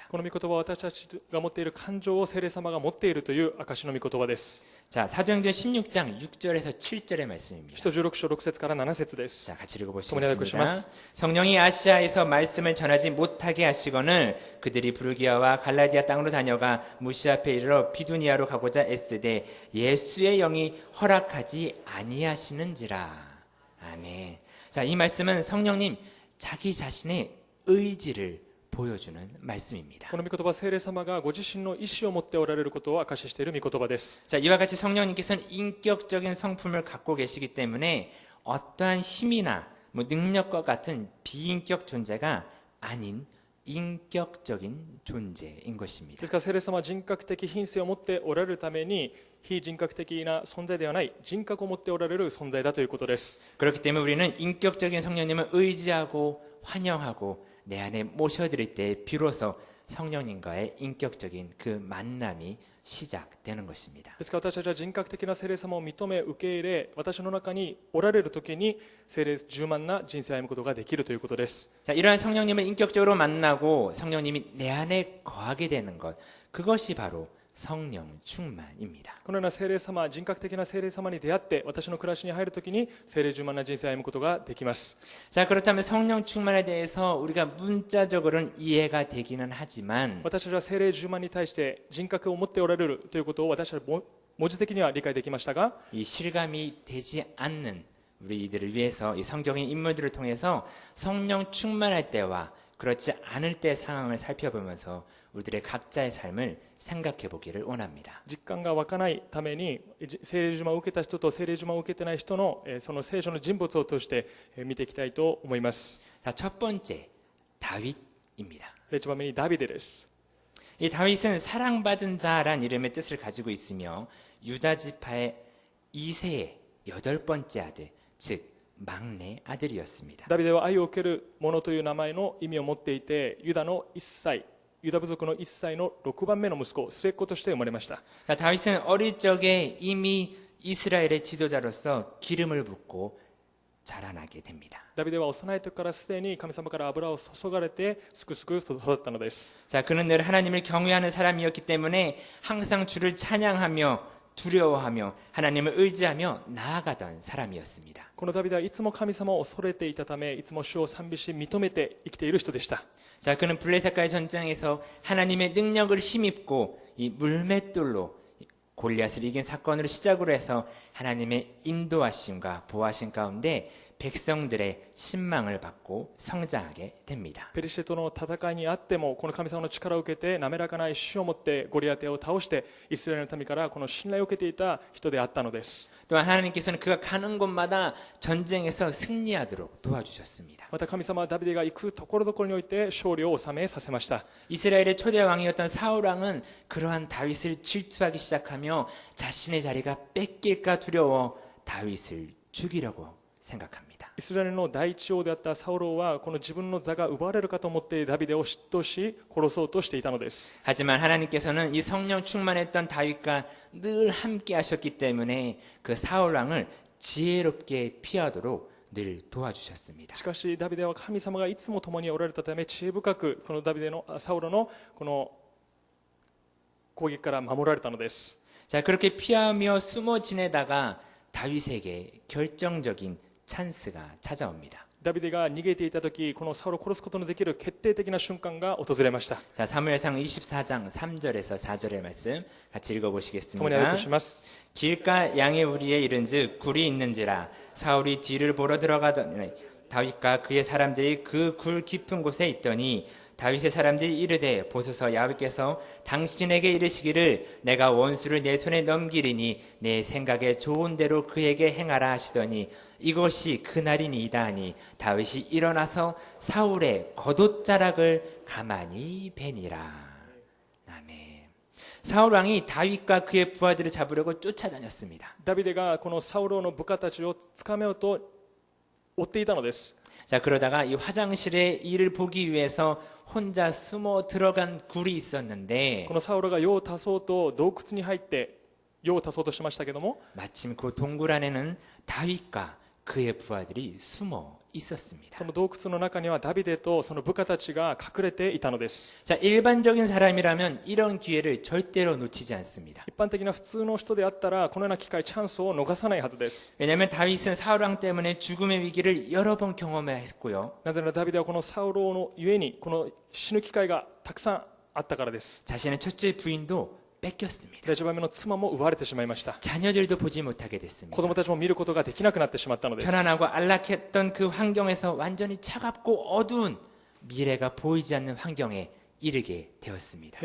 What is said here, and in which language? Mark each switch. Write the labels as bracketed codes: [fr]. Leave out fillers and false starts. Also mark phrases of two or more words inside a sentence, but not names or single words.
[ja] この御言葉は私たちが持っている感情を聖霊様が持っているという証の御言葉です。 [ko] 자, 사도행전 16장 6절에서 7절의 말씀입니다. [ja] 使徒16章6節から7節です。 [ko] 자, 같이 [ja] 共に [ko] 읽어보시겠습니다. [ja] 読します。 [ko] 성령이 아시아에서 말씀을 전하지 못하게 하시거늘 그들이 부르기아와 갈라디아 땅으로 다녀가 무시 앞에 이르러 비두니아로 가고자 애쓰되 예수의 영이 허락하지 아니하시는지라. 아멘. 자, 이 말씀은 성령님 자기 자신의 의지를 보여주는 말씀입니다. [ja] この御言葉は聖霊様がご自身の意志を持っておられることを証ししている御言葉です。 [ko] 자, 이와 같이 성령님께서는 인격적인 성품을 갖고 계시기 때문에 어떠한 힘이나 능력과 같은 비인격 존재가 아닌 인격적인 존재인 [ja] で [ko] 것입니다. [ja] すから聖霊様は人格的品性を持っておられるために、非人格的な存在ではない人格を持っておられる存在だということです。 [ko] 그렇기 때문에 우리는 인격적인 성령님을 의지하고 환영하고 내 안에 모셔드릴 때 비로소 성령님과의 인격적인 그 만남이 시작되는 것입니다. [ja] ですから私たちは人格的な聖霊様を認め受け入れ、私の中におられる時に聖霊充満な人生を歩むことができるということです。 [ko] 자, 이러한 성령님을 인격적으로 만나고 성령님이 내 안에 거하게 되는 것, 그것이 바로 성령 충만입니다. [ja] このような聖霊様、人格的な聖霊様に出会って私の暮らしに入るときに聖霊充満な人生を歩むことができます。 [ko] 자, 그렇다면 성령 충만에 대해서 우리가 문자적으로는 이해가 되기는 하지만 [ja] 私たちは聖霊充満に対して人格を持っておられるということを私たちは文字的には理解できましたが、 [ko] 이 실감이 되지 않는 우리들을 위해서 이 성경의 인물들을 통해서 성령 충만할 때와 그렇지 않을 때 상황을 살펴보면서 우리들의 각자의 삶을 생각해 보기를 원합니다. [ja] 実感が湧かないために聖霊充満を受けた人と聖霊充満を受けてない人のその聖書の人物を通して見ていきたいと思います。 [ko] 자, 첫 번째 다윗입니다. [ja] 1 番目にダビデです。 [ko] 이 다윗은 사랑받은 자란 이름의 뜻을 가지고 있으며 유다 지파의 2세의 8번째 아들, 즉 막내 아들이었습니다. [ja] ダビデは愛を受ける者という名前の意味を持っていて、ユダ部族の1歳の6番目の息子、末っ子として生まれました。 [ko] 자, 다윗은 어릴 적에 이미 이스라엘의 지도자로서 기름을 붓고 자라나게 됩니다. [ja] ダビデは幼い時からすでに神様から油を注がれてすくすく育ったのです。 [ko] 자, 그는 늘 하나님을 경외하는 사람이었기 때문에 항상 주를 찬양하며 두려워하며 하나님을 의지하며 나아가던 사람이었습니다. [ja] このダビデはいつも神様を恐れていたため、いつも主を賛美し認めて生きている人でした。 [ko] 자, 그는 블레셋과의 전쟁에서 하나님의 능력을 힘입고 이 물맷돌로 골리앗을 이긴 사건으로 시작으로 해서 하나님의 인도하심과 보호하심 가운데 백성들의 신망을 받고 성장하게 됩니다. [ja] ペリシテとの戦いにあってもこの神様の力を受けて滑らかな石を持ってゴリアテを倒してイスラエルの民からこの信頼を受けていた人であったのです。 [ko] 또한 하나님께서는 그가 가는 곳마다 전쟁에서 승리하도록 도와주셨습니다. [ja] また神様はダビデが行くところどころにおいて勝利を収めさせました。 [ko] 이스라엘의 초대 왕이었던 사울 왕은 그러한 다윗을 질투하기 시작하며 자신의 자리가 뺏길까 두려워 다윗을 죽이려고 생각합니다. [ja] イスラエルの第一王であったサウロはこの自分の座が奪われるかと思ってダビデを嫉妬し殺そうとしていたのです。 [ko] 하지만 하나님께서는 이 성령 충만했던 다윗과 늘 함께 하셨기 때문에 그 사울 왕을 지혜롭게 피하도록 늘 도와주셨습니다. [ja] しかしダビデは神様がいつも共におられたため知恵深くこのサウロのこの攻撃から守られたのです。 [ko] 자, 그렇게 피하며 숨어 지내다가 다윗에게 결정적인 찬스가 찾아옵니다. [ja] ダビデが逃げていた時、このサウルを殺すことのできる決定的な瞬間が訪れました。 [ko] 자, 사무엘상 24장 3절에서 4절의 말씀 같이 [ja] 共に拝 [ko] 읽어보시겠습니다. [ja] 読します。 [ko] 길가 양의 우리에 이른즉 굴이 있는지라 사울이 뒤를 보러 들어가더니 다윗과 그의 사람들이 그 굴 깊은 곳에 있더니 다윗의 사람들이 이르되 보소서 야훼께서 당신에게 이르시기를 내가 원수를 내 손에 넘기리니 내 생각에 좋은 대로 그에게 행하라 하시더니 이것이 그날이니이다 하니 다윗이 일어나서 사울의 겉옷자락을 가만히 베니라. 아멘. 사울 왕이 다윗과 그의 부하들을 잡으려고 쫓아다녔습니다. [ja] ダビデがこのサウロの部下たちを捕めようと追っていたのです。 [ko] 자, 그러다가 이 화장실에 이를 보기 위해서 혼자 숨어 들어간 굴이 있었는데 [ja] このサウロが用を足そうと洞窟に入って用を足そうとしましたけども、 [ko] 마침 그 동굴 안에는 다윗과 그의 부하들이 숨어 있었습니다. [ja] その洞窟の中にはダビデとその部下たちが隠れていたのです。 [ko] 자, 일반적인 사람이라면 이런 기회를 절대로 놓치지 않습니다. [ja] 一般的な普通の人であったらこのような機会チャンスを逃さないはずです。 [ko] 왜냐하면 다윗은 사울 왕 때문에 죽음의 위기를 여러 번 경험해야 했고요. [ja] なぜならダビデはこのサウロのゆえにこの死ぬ機会がたくさんあったからです。 [ko] 자신의 첫째 부인도 뺏겼습니다. [ja] 第一番目の妻も奪われてしまいました。 [ko] 자녀들도 보지 못하게 됐습니다. [ja] 子供たちも見ることができなくなってしまったのです。 [ko] 편안하고 안락했던 그 환경에서 완전히 차갑고 어두운 미래가 보이지 않는 환경에 이르게 되었습니다.